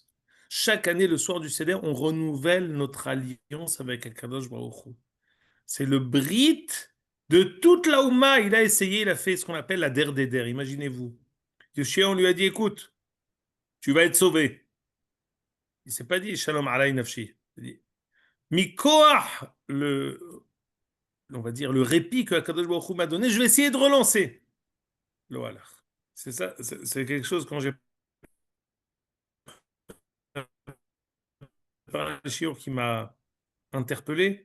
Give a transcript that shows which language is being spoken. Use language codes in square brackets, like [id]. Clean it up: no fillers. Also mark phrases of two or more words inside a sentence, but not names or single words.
[fr] Chaque année, le soir du Seder, on renouvelle notre alliance avec [he] הקדוש ברוך הוא. [fr] C'est le Brit de toute la Oumma. Il a essayé, il a fait ce qu'on appelle la der des der. Imaginez-vous. Yoshia, on lui a dit, écoute, tu vas être sauvé. Il ne s'est pas dit, [he] שלום עלי נפשי. [fr] Il a dit, Mikoach, on va dire, le répit que [he] הקדוש ברוך הוא [fr] m'a donné, je vais essayer de relancer. [he] לא הלך. [fr] C'est ça, c'est quelque chose, quand j'ai parlé à Shiur qui m'a interpellé.